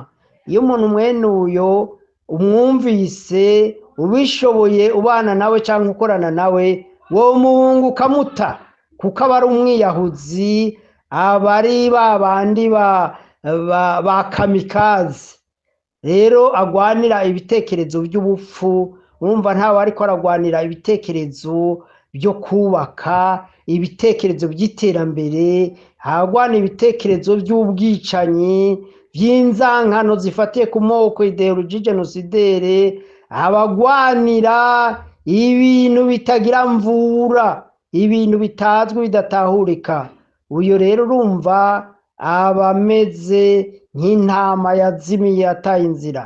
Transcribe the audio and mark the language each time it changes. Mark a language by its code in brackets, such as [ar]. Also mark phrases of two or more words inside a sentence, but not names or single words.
[rn] Iyo umuntu mwene uyo umwumvise ubishoboye ubana nawe cyangwa ukorana nawe, wo muhungu kamuta, kuko aba ari umwiyahuzi, abari babandi ba kamikazi. Rero agwanira ibitekerezo by'ubupfu, urumva ntawe ariko aragwanira ibitekerezo byo kubaka, ibitekerezo by'iterambere, agwanira ibitekerezo by'ubwicanyi, by'inzankano zifatiye ku moko, [fr] ideologie genocidere, [rn] abagwanira ibintu bitagira mvura, ibintu bitazwi bidatahurika. Uyo rero urumva abameze nk'intama yazimiye yataye inzira.